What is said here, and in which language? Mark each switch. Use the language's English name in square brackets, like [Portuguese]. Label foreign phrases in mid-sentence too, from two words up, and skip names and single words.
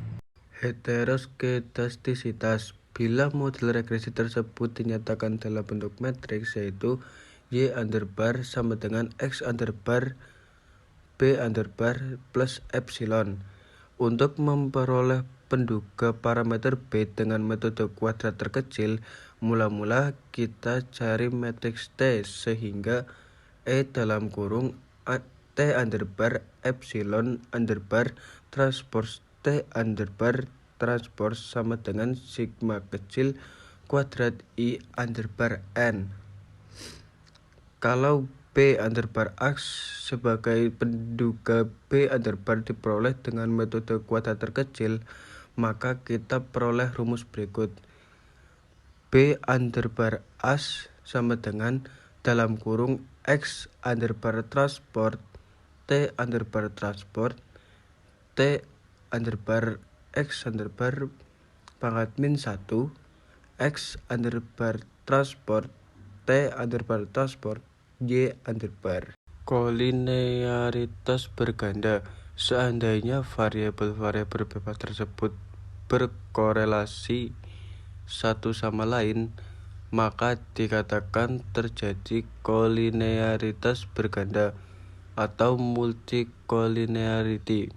[Indonesian] Heteroskedastisitas. Bila model regresi tersebut dinyatakan dalam bentuk matriks, yaitu Y underbar sama dengan X underbar B underbar plus epsilon. Untuk memperoleh penduga parameter B dengan metode kuadrat terkecil, mula-mula kita cari matriks T sehingga E dalam kurung T underbar epsilon underbar transpose T underbar transpose sama dengan sigma kecil kuadrat I underbar N. Kalau B underbar X sebagai penduga B underbar diperoleh dengan metode kuadrat terkecil, maka kita peroleh rumus berikut. B underbar X sama dengan dalam kurung X underbar transport T underbar transport T underbar X underbar pangkat min 1 X underbar transport T underbar transport Y underbar. Kolinearitas berganda. Seandainya variabel-variabel bebas tersebut berkorelasi satu sama lain, maka dikatakan terjadi kolinearitas berganda atau multicolinearity.